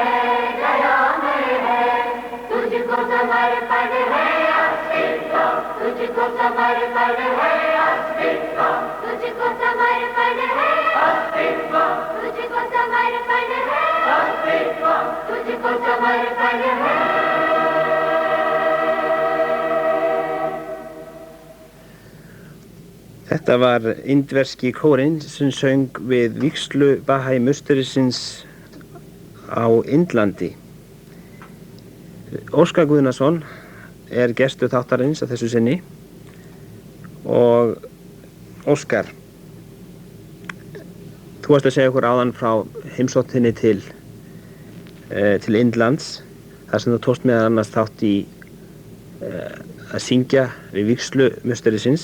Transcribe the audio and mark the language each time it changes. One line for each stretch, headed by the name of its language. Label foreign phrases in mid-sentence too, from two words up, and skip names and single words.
Hindi: है तुझको समर्पण है अस्तित्व तुझको समर्पण है अस्तित्व तुझको समर्पण है अस्तित्व तुझको समर्पण है अस्तित्व तुझको समर्पण है
Icelandic: Þetta var indverski kórinn sem söng við vígslu Bahai musterisins á Indlandi. Óskar Guðnason er gestur þáttarins að þessu sinni og Óskar, þú varst að segja okkur áðan frá heimsóttinni til Indlands þar sem þú tókst meðal annars þátt í að syngja við vígslu musterisins.